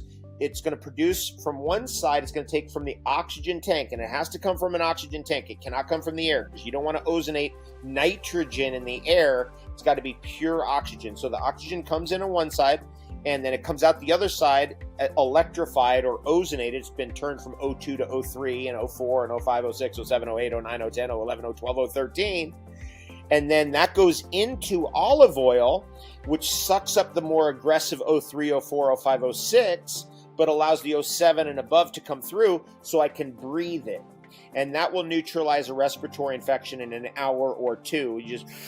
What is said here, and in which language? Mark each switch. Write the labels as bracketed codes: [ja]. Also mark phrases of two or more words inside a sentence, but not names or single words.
[en] It's going to produce from one side, it's going to take from the oxygen tank, and it has to come from an oxygen tank. It cannot come from the air because you don't want to ozonate nitrogen in the air. It's got to be pure oxygen. So the oxygen comes in on one side, and then it comes out the other side electrified or ozonated. It's been turned from O2 to O3 and O4 and O5, O6, O7, O8, O9, O10, O11, O12, O13. And then that goes into olive oil, which sucks up the more aggressive O3, O4, O5, O6, but allows the O7 and above to come through so I can breathe it. And that will neutralize a respiratory infection in an hour or two.